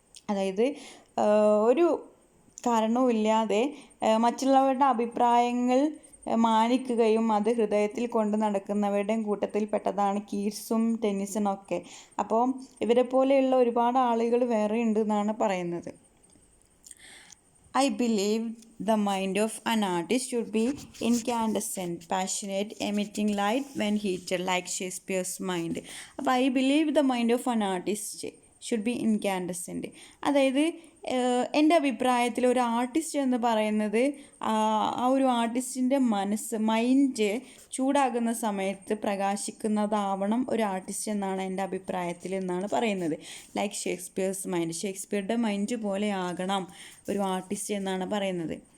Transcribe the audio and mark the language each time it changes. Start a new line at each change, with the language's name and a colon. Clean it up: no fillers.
Malayalam: അതായത് ഒരു കാരണവും ഇല്ലാതെ മറ്റുള്ളവരുടെ അഭിപ്രായങ്ങൾ മാനിക്കുകയും അത് ഹൃദയത്തിൽ കൊണ്ട് നടക്കുന്നവരുടെയും കൂട്ടത്തിൽ പെട്ടതാണ് കീറ്റ്സും ടെന്നിസണും ഒക്കെ. അപ്പോൾ ഇവരെ പോലെയുള്ള ഒരുപാട് ആളുകൾ വേറെ ഉണ്ട് എന്നാണ് പറയുന്നത്.
English: I believe the mind of an artist should be incandescent, passionate, emitting light when heated, like Shakespeare's mind. അപ്പോൾ I believe the mind of an artist should be incandescent. അതായത്
Malayalam: എൻ്റെ അഭിപ്രായത്തിൽ ഒരു ആർട്ടിസ്റ്റ് എന്ന് പറയുന്നത് ആ ഒരു ആർട്ടിസ്റ്റിൻ്റെ മൈൻഡ് ചൂടാകുന്ന സമയത്ത് പ്രകാശിക്കുന്നതാവണം ഒരു ആർട്ടിസ്റ്റ് എന്നാണ് എൻ്റെ അഭിപ്രായത്തിൽ എന്നാണ് പറയുന്നത്. ലൈക്ക് ഷേക്സ്പിയറുടെ മൈൻഡ് പോലെ ആകണം ഒരു ആർട്ടിസ്റ്റ് എന്നാണ് പറയുന്നത്.